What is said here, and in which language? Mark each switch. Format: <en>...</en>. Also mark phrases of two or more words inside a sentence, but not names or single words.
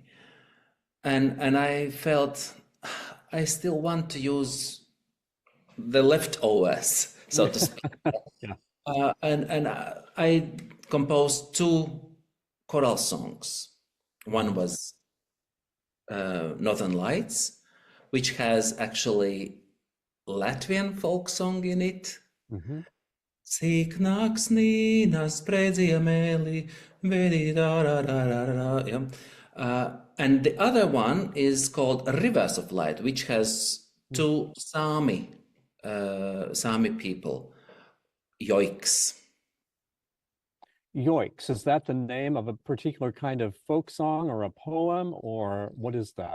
<en>And I felt I still want to use the leftovers, so to speak. Yeah. And I composed 2 choral songs. One was Northern Lights, which has actually Latvian folk song in it. Mm-hmm.</en> <lv>Cik naksnīnas predziemēli, vedi da da da da da.</lv> <en>And the other one is called Rivers of Light, which has 2 Sami people, Ēriks. Yoiks, is that the name of a particular kind of folk song or a poem, or what is that?</en>